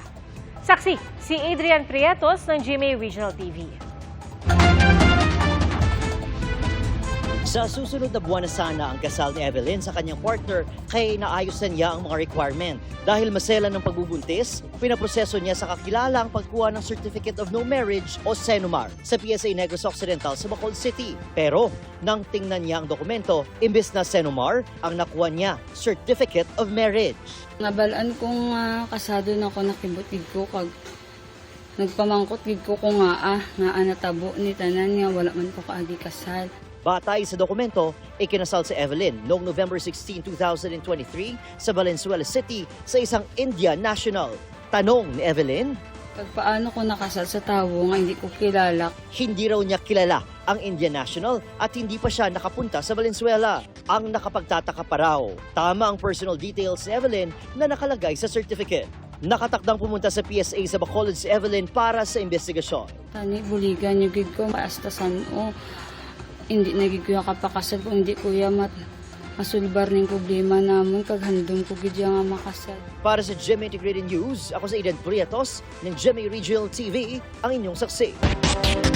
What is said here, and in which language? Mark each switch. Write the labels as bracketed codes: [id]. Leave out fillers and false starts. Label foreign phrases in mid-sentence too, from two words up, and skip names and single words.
[tl] Saksi, si Adrian Prietos ng GMA Regional TV. Sa susunod na buwan na sana ang kasal ni Evelyn sa kanyang partner kaya inaayos na niya ang mga requirement. Dahil masela ng pagbubuntis, pinaproseso niya sa kakilala ang pagkuha ng [en] Certificate of No Marriage [tl] o Senomar sa PSA Negros Occidental sa Bacolod City. Pero nang tingnan niya ang dokumento, imbes na Senomar, ang nakuha niya [en] Certificate of Marriage. [hil] Nabalaan kong kasado na ako nakibutid ko kag nagpamangkot gid ko nga natabo ni tanan nga wala man ko kaagi kasal. [tl] Batay sa dokumento, ikinasal si Evelyn noong November 16, 2023 sa Valenzuela City sa isang Indian national. Tanong ni Evelyn, [hil] Pag paano ko nakasal sa tawo nga [tl] hindi ko kilala. hindi raw niya kilala ang Indian national at hindi pa siya nakapunta sa Valenzuela. Ang nakapagtataka pa raw, tama ang personal details ni Evelyn na nakalagay sa certificate. Nakatakdang pumunta sa PSA sa Bacolod si Evelyn para sa investigasyon. [hil] Tani buligan yung gid ko basta o hindi na gid ko kapakasal kung hindi ko masulbar ning problema namon kag handom ko gid nga makasal. [tl] Para sa GMA Integrated News, ako sa Adrian Prietos ng GMA Regional TV, ang inyong saksi.